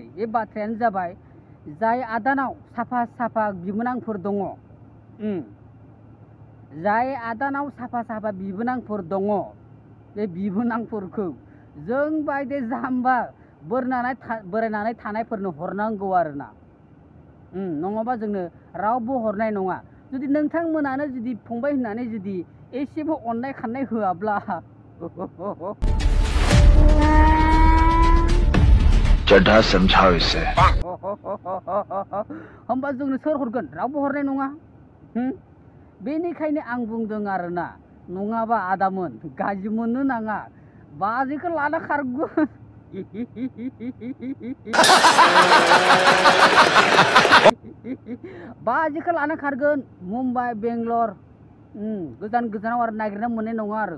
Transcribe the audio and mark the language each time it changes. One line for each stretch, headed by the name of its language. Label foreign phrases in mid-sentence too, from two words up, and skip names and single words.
Bodo: बे बाथ्रायानो जाबाय, जाय आदानाव साफा साफा बिबोनांफोर दङ, जाय आदानाव साफा साफा बिबोनांफोर दङ, बे बिबोनांफोरखौ जों बायदि जाम्बा बोरायनानै थानायफोरनो हरनांगौ आरोना। नङाबा जोंनो रावबो हरनाय नङा। जुदि नोंथांमोनानो जुदि फंबाय होननानै जुदि एसेबो अननाय खाननाय होआब्ला
Hindi: चढ़ा समझाओ इसे।
Bodo: होमबा जोंनो सोर हरगोन? रावबो हरनाय नङा। बेनिखायनो आं बुंदों आरोना, नङाबा आदामोन गाज्रि मोननो नाङा, बाजैखौ लाना खारगोन। बाजैखौ लाना खारगोन मुम्बाइ, बेंगलर, गोजान गोजानाव आरो नागिरना मोननाय नङा आरो।